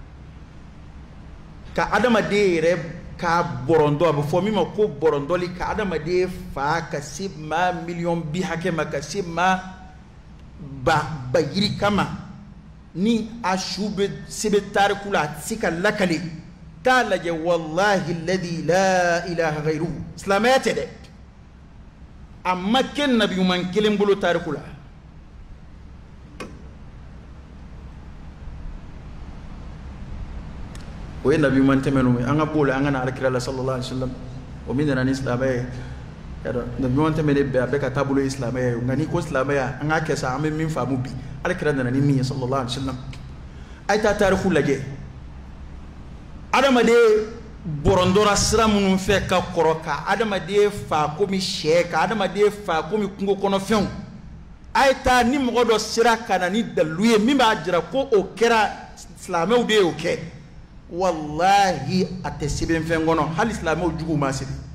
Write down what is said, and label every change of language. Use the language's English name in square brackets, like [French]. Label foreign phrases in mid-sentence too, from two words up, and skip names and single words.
[Bambara] ka adamaden yɛrɛ ka bɔrɔndɔ a bɛ fɔ min ma ko bɔrɔndɔli ka adamaden fa ka se maa miliyɔn bi hakɛ ma ka se maa ba yiri kama ni a su bɛ se bɛ tariku la a tɛ se ka lakale k'a lajɛ [Arabic] والله الذي لا إله غيره [Bambara] silamɛya tɛ dɛ a ma kɛ nabi ɲuman kelen bolo tariku la o ye nabi ɲuman tɛmɛnenw ye an ka b'o la an ka na alakira la [Arabic] صلى الله عليه وسلم [Bambara] o min nana ni silamɛya ye nabi ɲuman tɛmɛnen bɛɛ a bɛɛ ka taabolo ye silamɛya ye nka n'i ko silamɛya an k'a kɛ sa an bɛ min faamu bi alakira nana ni min ye [Arabic] صلى الله عليه وسلم [Bambara] a ye taa tariku lajɛ adamaden bɔrɔndɔra sira minnu fɛ ka kɔrɔ ka adamaden fa komi sɛ ka adamaden fa komi kungo kɔnɔfɛnw a ye taa ni mɔgɔ dɔ sera ka na ni dalilu ye min b'a jira ko o kɛra silamɛw de y'o kɛ wallahi a tɛ sɛbɛnfɛn kɔnɔ hali silamɛw juguw ma sɛbɛn